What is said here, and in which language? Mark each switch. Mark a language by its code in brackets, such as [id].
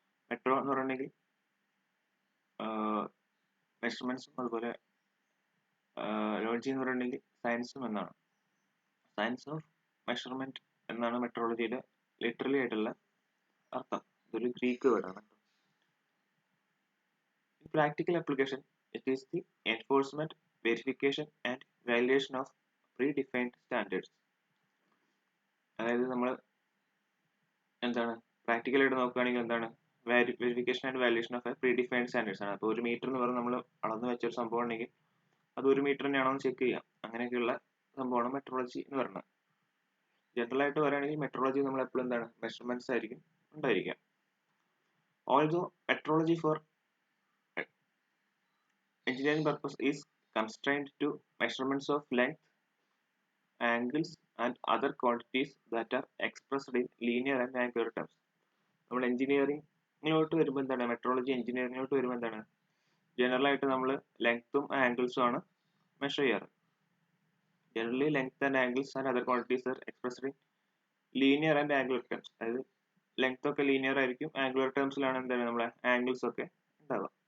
[ml] Metro എന്ന് പറഞ്ഞിട്ടുണ്ടെങ്കിൽ മെഷർമെന്റ്സും അതുപോലെ ലോജി എന്ന് പറഞ്ഞിട്ടുണ്ടെങ്കിൽ സയൻസും എന്നാണ്. സയൻസ് ഓഫ് മെഷർമെന്റ് എന്നാണ് മെട്രോളജിയുടെ ലിറ്ററലി ആയിട്ടുള്ള അർത്ഥം. ഇതൊരു ഗ്രീക്ക് വേർഡാണ്. [en] In practical application, it is the enforcement, verification and validation of predefined standards. [ml] അതായത് നമ്മൾ എന്താണ് പ്രാക്ടിക്കലായിട്ട് നോക്കുകയാണെങ്കിൽ എന്താണ് [en] verification and validation of predefined standards [ml] ആണ്. അപ്പോൾ ഒരു മീറ്റർ എന്ന് പറഞ്ഞാൽ നമ്മൾ അളന്ന് വെച്ചൊരു സംഭവം ഉണ്ടെങ്കിൽ അത് ഒരു മീറ്റർ തന്നെയാണോ എന്ന് ചെക്ക് ചെയ്യാം. അങ്ങനെയൊക്കെയുള്ള സംഭവമാണ് മെട്രോളജി എന്ന് പറയുന്നത്. ജനറൽ ആയിട്ട് പറയുകയാണെങ്കിൽ മെട്രോളജി നമ്മൾ എപ്പോഴും എന്താണ് മെഷർമെന്റ്സ് ആയിരിക്കും ഉണ്ടായിരിക്കുക. [en] Also metrology for engineering purpose is constrained to measurements of length, angles and other quantities that are expressed in linear and angular terms. [ml] നമ്മൾ എഞ്ചിനീയറിംഗിലോട്ട് വരുമ്പോൾ എന്താണ്, മെട്രോളജി എഞ്ചിനീയറിംഗിലോട്ട് വരുമ്പോൾ എന്താണ്, ജനറൽ ആയിട്ട് നമ്മൾ ലെങ്ത്തും ആംഗിൾസും ആണ് മെഷർ ചെയ്യാറ്. [en] Generally length and angles and other quantities are expressed in linear and angular terms. [ml] അതായത് ലെങ്ത് ഒക്കെ ലീനിയർ ആയിരിക്കും, ആംഗുലർ ടേംസിലാണ് എന്താണ് നമ്മളെ ആംഗിൾസ് ഒക്കെ ഉണ്ടാവുക.